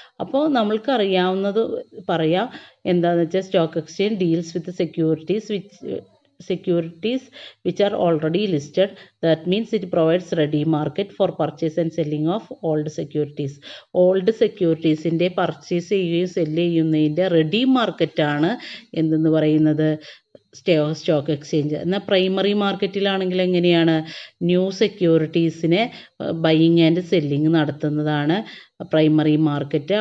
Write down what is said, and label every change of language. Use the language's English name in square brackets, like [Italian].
[Malayalam] അപ്പോൾ നമ്മൾക്ക് അറിയാവുന്നത് പറയാം, എന്താണെന്ന് വെച്ചാൽ [English] Stock exchange deals with securities which are already listed. That means it provides ready market for purchase and selling of old securities. [Malayalam] Old securitiesൻ്റെ purchase ചെയ്യുകയും cell ചെയ്യുന്നതിൻ്റെ ready മാർക്കറ്റാണ് എന്തെന്ന് പറയുന്നത്, സ്റ്റോക്ക് എക്സ്ചേഞ്ച്. എന്നാൽ പ്രൈമറി മാർക്കറ്റിലാണെങ്കിൽ എങ്ങനെയാണ്, ന്യൂ സെക്യൂരിറ്റീസിനെ ബൈയിങ് ആൻഡ് സെല്ലിങ് നടത്തുന്നതാണ് primary market.